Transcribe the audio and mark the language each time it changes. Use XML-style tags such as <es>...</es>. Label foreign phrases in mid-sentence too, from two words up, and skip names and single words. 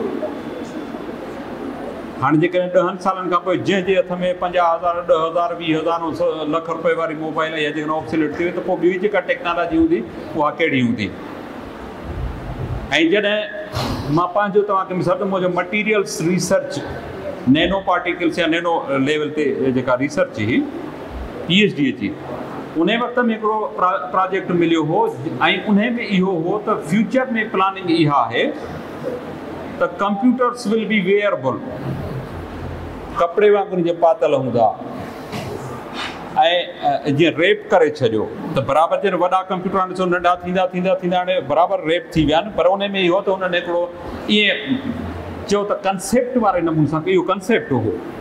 <sd>हाँ जेकॾहिं 10 सालनि खां पोइ जंहिंजे हथ में 50,000, 10,000, 20,000, लख रुपए वारी मोबाइल या जेकॾहिं ऑब्सोलीट थी वई, त पोइ ॿी जेका टेक्नोलॉजी हूंदी उहा कहिड़ी हूंदी। ऐं जॾहिं मां पंहिंजो तव्हांखे मिसाल त मुंहिंजो</sd> <en>materials research nano particles</en> <sd>या</sd> <en>nano level</en> <sd>ते जेका रिसर्च हुई PhD जी, उन वक़्त में हिकिड़ो प्रोजेक्ट मिलियो हो ऐं उन में इहो हो त फ्यूचर में प्लानिंग इहा आहे त</sd> <en>computers will be wearable,</en> <sd>कपिड़े वांगुरु जीअं पातल हूंदा ऐं जीअं रेप करे छॾियो त बराबरि जॾहिं वॾा कंप्यूटर हाणे ॾिसो नंढा थींदा थींदा थींदा हाणे बराबरि रेप थी विया आहिनि। पर उन में इहो त उन्हनि हिकिड़ो ईअं चयो त कंसेप्ट वारे नमूने सां इहो कंसेप्ट हो।</sd>